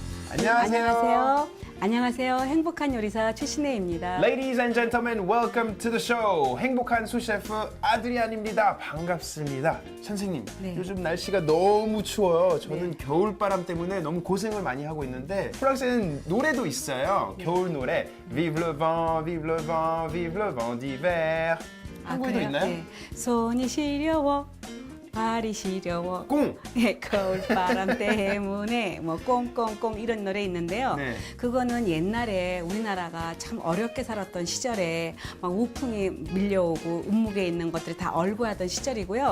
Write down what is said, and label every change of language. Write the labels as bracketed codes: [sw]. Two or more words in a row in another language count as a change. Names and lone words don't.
[ko] 안녕하세요. 안녕하세요. 행복한 요리사 최신혜입니다. [en] Ladies and gentlemen, welcome to the show. [ko] 행복한 수셰프 아드리안입니다. 반갑습니다. 선생님, 네. 요즘 날씨가 너무 추워요. 저는 겨울바람 때문에 너무 고생을 많이 하고 있는데 프랑스에는 노래도 있어요. 겨울 노래 [fr] Vive le vent, vive le vent, vive le vent d'hiver. [ko] 한국에도 그래요? 있나요? 네. 손이 시려워, 발이 시려워. 꽁! 네, 겨울바람 때문에 뭐 꽁꽁꽁 이런 노래 있는데요. 네. 그거는 옛날에 우리나라가 참 어렵게 살았던 시절에 막 우풍이 밀려오고 운목에 있는 것들이 다 얼고하던 시절이고요.